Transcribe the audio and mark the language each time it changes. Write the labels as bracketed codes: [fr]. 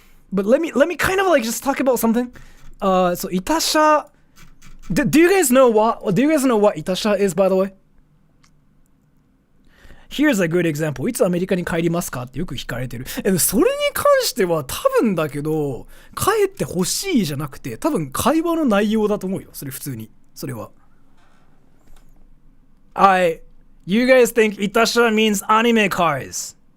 [en] But let me kind of, like, just talk about something. So Itasha, do you guys know what Itasha is, by the way? Here's a good example. [ja] いつアメリカに帰りますかってよく聞かれてる。それに関しては多分だけど、帰ってほしいじゃなくて、多分会話の内容だと思うよ。それ普通に。それは。 [en] You guys think Itasha means anime cars?